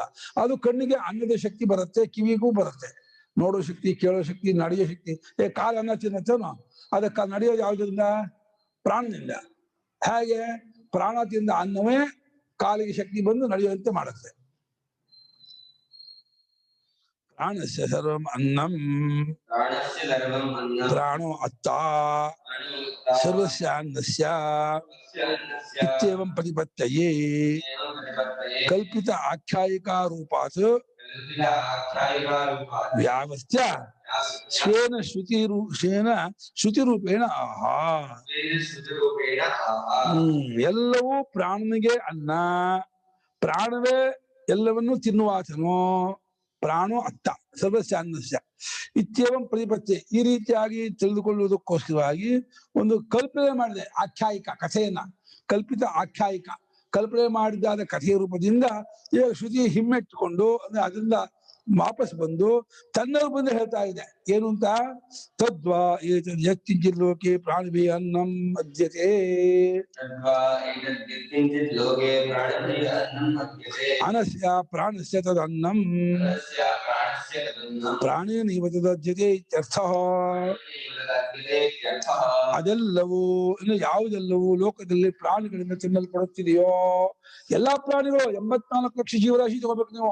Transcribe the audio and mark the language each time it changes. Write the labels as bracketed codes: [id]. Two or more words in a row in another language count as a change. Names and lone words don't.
[kn] ಅದು ಕಣ್ಣಿಗೆ ಅನ್ನದ ಶಕ್ತಿ ಬರುತ್ತೆ, ಕಿವಿಗೂ ಬರುತ್ತೆ. ನೋಡೋ ಶಕ್ತಿ, ಕೇಳೋ ಶಕ್ತಿ, ನಡೆಯೋ ಶಕ್ತಿ. ಕಾಲ ಅನ್ನ ತಿನ್ನತ್ತೇನೋ, ಅದಕ್ಕೆ ನಡೆಯೋದು ಯಾವುದರಿಂದ? ಪ್ರಾಣದಿಂದ. ಹೇಗೆ? ಪ್ರಾಣ ತಿಂದ ಅನ್ನವೇ ಕಾಲಿಗೆ ಶಕ್ತಿ ಬಂದು ನಡೆಯುವಂತೆ ಮಾಡುತ್ತೆ. [sa] ಪ್ರಾಣಸ್ಯ ಸರ್ವಂ ಅನ್ನಂ ಪ್ರಾಣೋ ಅತ್ತ ಸರ್ವಸ್ಯ ಅನ್ನಸ್ಯ ಇತ್ಯೇವಂ ಪ್ರತಿಪತ್ತಯೇ ಕಲ್ಪಿತ ಆಖ್ಯಾಯಿಕಾ ರೂಪಾತ್ ವ್ಯಾವಸ್ಥ್ಯ ಸ್ವೇನ ಶ್ರುತಿರೂಪೇಣ ಆಹಾ. [kn] ಎಲ್ಲವೂ ಪ್ರಾಣನಿಗೆ ಅನ್ನ, ಪ್ರಾಣವೇ ಎಲ್ಲವನ್ನೂ ತಿನ್ನುವಾತನೋ. [sa] ಪ್ರಾಣೋ ಅತ್ತ ಸರ್ವಸ್ಯ ಅನ್ನಸ್ಯ ಇತ್ಯೇವಂ ಪ್ರತಿಪತ್ತಿ. [kn] ಈ ರೀತಿಯಾಗಿ ತಿಳಿದುಕೊಳ್ಳುವುದಕ್ಕೋಸ್ಕರವಾಗಿ ಒಂದು ಕಲ್ಪನೆ ಮಾಡಿದೆ, ಆಖ್ಯಾಯಿಕ ಕಥೆಯನ್ನ. [sa] ಕಲ್ಪಿತ ಆಖ್ಯಾಯಿಕ [kn] ಕಲ್ಪನೆ ಮಾಡಿದ್ದಾದ ಕಥೆಯ ರೂಪದಿಂದ ಈಗ ಶ್ರುತಿ ಹಿಮ್ಮೆಟ್ಟಿಕೊಂಡು ಅಂದ್ರೆ ಅದರಿಂದ ವಾಪಸ್ ಬಂದು ತನ್ನ ರೂಪದಿಂದ ಹೇಳ್ತಾ ಇದೆ. ಏನು ಅಂತ? [sa] ತದ್ವಾ ಯತ್ಕಿಂಚಿತ್ ಲೋಕೆ ಪ್ರಾಣಿಭಿ ಅನ್ನಂ ಮಧ್ಯತೆ ಅನಸ್ಯ ಪ್ರಾಣಸ್ಯ ತದನ್ನಂ ಪ್ರಾಣೇನೈವ ತದಜ್ಯತೆ ಇತ್ಯರ್ಥಃ. [kn] ಅದೆಲ್ಲವೂ ಇನ್ನು ಯಾವುದೆಲ್ಲವೂ ಲೋಕದಲ್ಲಿ ಪ್ರಾಣಿಗಳಿಂದ ತಿನ್ನಲ್ಪಡುತ್ತಿದೆಯೋ ಎಲ್ಲಾ ಪ್ರಾಣಿಗಳು 84 ಲಕ್ಷ ಜೀವರಾಶಿ ತಗೋಬೇಕು ನೀವು.